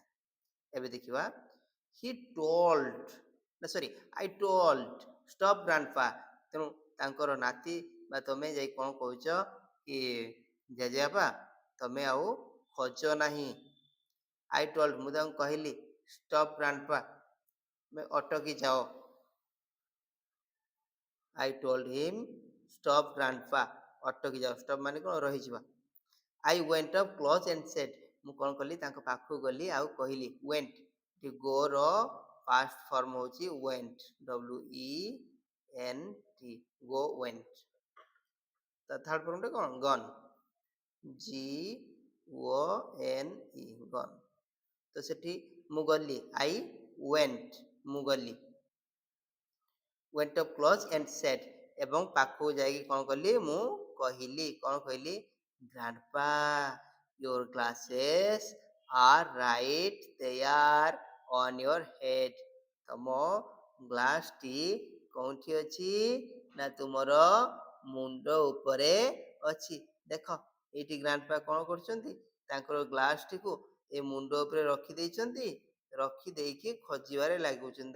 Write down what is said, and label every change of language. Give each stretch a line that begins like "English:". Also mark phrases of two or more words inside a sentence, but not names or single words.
Odia: ଏବେ ଦେଖିବା,
English: he told, ନା sorry I told stop grandpa.
Odia: ତେଣୁ ତାଙ୍କର ନାତି ବା ତମେ ଯାଇ କଣ କହୁଛ କି, ଜେଜେବାପା ତମେ ଆଉ ଖୋଜ ନାହିଁ।
English: I told,
Odia: ମୁଁ ତାଙ୍କୁ କହିଲି,
English: stop grandpa,
Odia: ଅଟକି ଯାଅ।
English: I told him, stop grandpa,
Odia: ଅଟକି ଯାଅ। ଷ୍ଟପ୍ ମାନେ କଣ, ରହିଯିବା।
English: I went up close and said,
Odia: ମୁଁ କଣ କଲି, ତାଙ୍କ ପାଖକୁ ଗଲି ଆଉ କହିଲି।
English: went, go ର past form ହଉଛି went, WENT, go went।
Odia: ତା
English: third formଟା
Odia: କଣ,
English: gone, GONE, gone।
Odia: ତ ସେଠି ମୁଁ ଗଲି,
English: I went,
Odia: ମୁଁ ଗଲି,
English: went up close and said,
Odia: ଏବଂ ପାଖକୁ ଯାଇକି କଣ କଲି, ମୁଁ କହିଲି, କଣ କହିଲି,
English: grandpa, your glasses are right there on your head।
Odia: ତମ ଗ୍ଲାସଟି କୋଉଠି ଅଛି, ନା ତୁମର ମୁଣ୍ଡ ଉପରେ ଅଛି। ଦେଖ ଏଇଠି ଗ୍ରାଣ୍ଡପା କଣ କରୁଛନ୍ତି, ତାଙ୍କର ଗ୍ଲାସଟିକୁ ଏ ମୁଣ୍ଡ ଉପରେ ରଖି ଦେଇଛନ୍ତି, ରଖି ଦେଇକି ଖୋଜିବାରେ ଲାଗୁଛନ୍ତି।